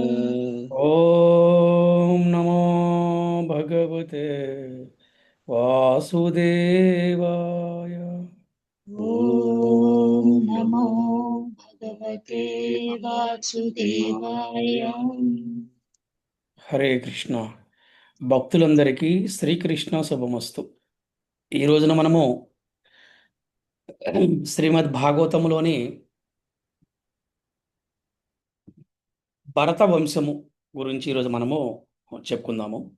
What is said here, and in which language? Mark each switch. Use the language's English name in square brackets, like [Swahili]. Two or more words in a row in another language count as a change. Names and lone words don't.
[Sanskrit] ॐ नमो भगवते वासुदेवाय। ॐ नमो भगवते वासुदेवाय। [Telugu] హరే కృష్ణ. భక్తులందరికీ శ్రీకృష్ణ శుభమస్తు. ఈ రోజున మనము శ్రీమద్ భాగవతములోని భరత వంశము గురించి ఈరోజు మనము చెప్పుకుందాము.